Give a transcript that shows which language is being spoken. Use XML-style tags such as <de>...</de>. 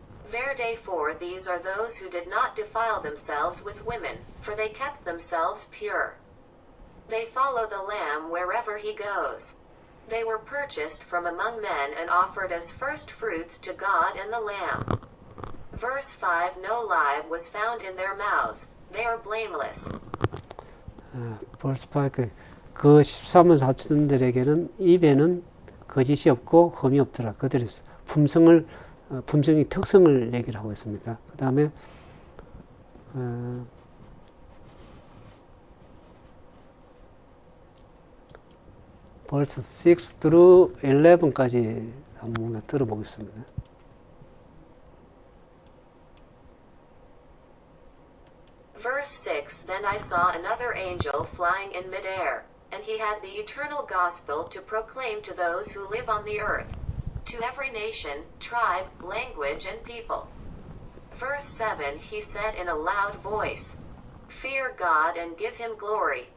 <en>Verse 4 These are those who did not defile themselves with women, for they kept themselves pure. They follow the Lamb wherever he goes. They were purchased from among men and offered as first fruits to God and the Lamb. Verse 5 No lie was found in their mouths. They are blameless.</en> <ko>verse 5 그 13만 4천들에게는 입에는 거짓이 없고 흠이 없더라. 그들이 품성의 특성을 얘기를 하고 있습니다. 그 다음에</ko> <en>verse 6 through 11</en> <ko>까지 한번 들어보겠습니다.</ko> <en>Verse 6 Then I saw another angel flying in midair, and he had the eternal gospel to proclaim to those who live on the earth, to every nation, tribe, language, and people. Verse 7 He said in a loud voice, Fear God and give him glory,</en>